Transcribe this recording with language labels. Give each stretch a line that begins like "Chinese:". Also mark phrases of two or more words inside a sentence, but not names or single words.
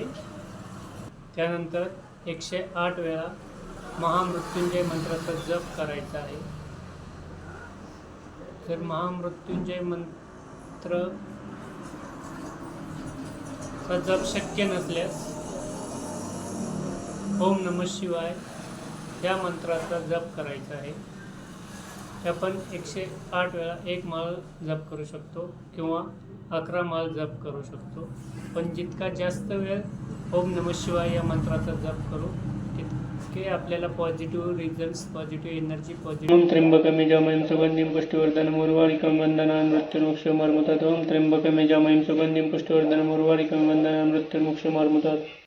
Marathi: त्यानंतर 108 वेळा महामृत्युंजय मंत्राचा जप करायचा आहे. जर महामृत्युंजय मंत्र जप शक्य नसल्यास
Sanskrit: ओम नमः शिवाय
Marathi: या मंत्राचा जप करायचा आहे. आपण 108 वेळा 1 माळ जप करू शकतो किंवा 11 माळ जप करू शकतो. पण जितका जास्त वेळ
Sanskrit: ओम नमः शिवाय
Marathi: या मंत्राचा जप करू तितके आपल्याला
English: positive results, positive energy, positive.
Sanskrit: ओम त्र्यंबकम यजामहे सुगंधिं पुष्टिवर्धनम् उर्वारुकमिव बन्धनान् मृत्युर्मुक्षीयमामृतात्. ओम त्र्यंबकम यजामहे सुगंधिं पुष्टिवर्धनम् उर्वारुकमिव बन्धनान् मृत्युर्मुक्षीयमामृतात्.